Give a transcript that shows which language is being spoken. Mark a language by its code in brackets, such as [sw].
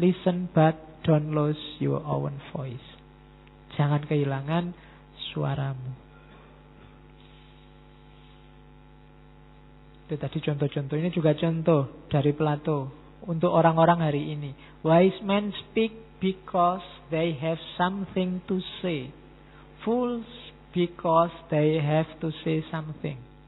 [en] Listen but don't lose your own voice. [id] Jangan kehilangan suaramu. Itu tadi contoh-contoh. Ini juga contoh dari Plato untuk orang-orang hari ini. [en] Wise men speak because they have something to say. Fools because they have to say something.